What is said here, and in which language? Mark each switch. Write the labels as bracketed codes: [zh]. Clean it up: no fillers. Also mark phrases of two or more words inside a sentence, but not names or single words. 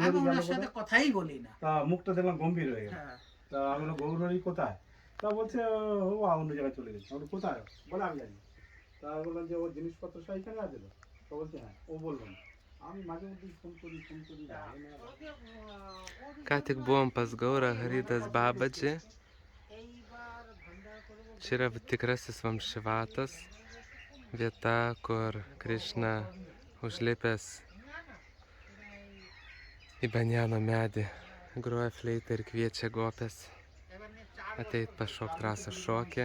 [bn] আমি হরি গেল ওনার সাথে কোথায়। কথাই বলি না। তা মুখটা দেখলাম গম্ভীর হয়ে গেল। হ্যাঁ, তা আমি বললাম গৌর হরি কোথায়। তা বলছে ও অন্য জায়গায় চলে গেছে। আমি বললাম, কোথায় বলে আমি জানি। তা আমি বললাম যে ওর জিনিসপত্র সব এখানে আছে তো। তো বলছে হ্যাঁ। ও বললো না। আমি মাঝে মধ্যে ফোন করি লাগে না। [lt] Ką tik buvom pas Gaurą Haridas Babadži. Čia yra tikrasis Vamšivatas, vieta, kur Krišna užlipęs į banjano medį groja fleitą ir kviečia gopės ateit pašokt rasą šokį.